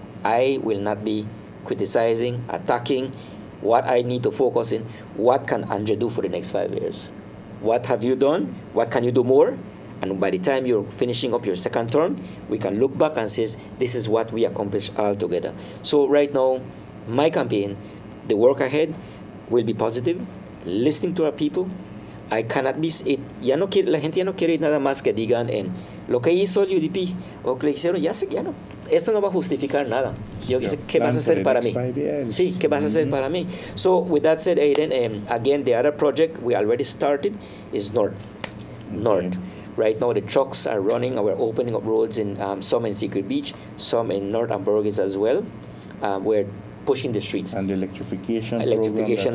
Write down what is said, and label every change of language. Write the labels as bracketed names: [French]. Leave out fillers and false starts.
[English] I will not be criticizing, attacking. What I need to focus in, what can Andre do for the next 5 years? What have you done? What can you do more? And by the time you're finishing up your second term, we can look back and say, this is what we accomplished all together. So right now, my campaign, the work ahead will be positive, listening to our people. I cannot be, [Spanish] la gente ya no quiere nada más que digan, lo que hizo el UDP, o que le hicieron, ya no. Eso no va a justificar nada. Yo quise, ¿qué vas a hacer para mí? Sí, ¿qué vas a hacer para mí? [English] So with that said, Aiden, again, the other project we already started is North. Right now, the trucks are running, and we're opening up roads in some in Secret Beach, some in North Ambergris as well. We're pushing the streets. And the electrification